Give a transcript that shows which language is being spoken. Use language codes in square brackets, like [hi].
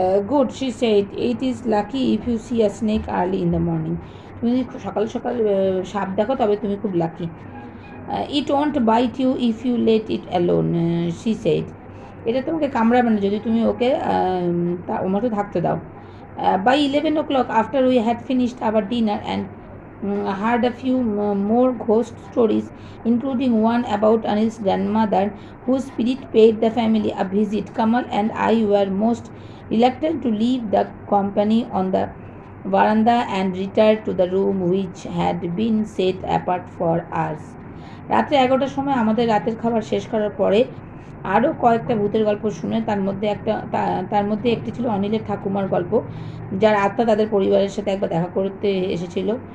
[en] Good, she said, it is lucky if you see a snake early in the morning. [bn] তুমি যদি সকাল সকাল সাপ দেখো তবে তুমি খুব lucky. [en] It won't bite you if you let it alone, she said. [bn] এটা তোমাকে কামড়াবে না যদি তুমি ওকে ওর মতো থাকতে দাও। [en] By 11 o'clock, after we had finished our dinner and heard a few more ghost stories, including one about Anil's grandmother, whose spirit paid the family a visit, Kamal and I were most reluctant to leave the company on the veranda and return to the room which had been set apart for us. [bn] রাত্রে 11টার সময় আমাদের রাতের খাবার শেষ করার পরে আরও কয়েকটা ভূতের গল্প শুনে তার মধ্যে একটি ছিল অনিলের ঠাকুমার গল্প, যার আত্মা তাদের পরিবারের সাথে একবার দেখা করতে এসেছিল।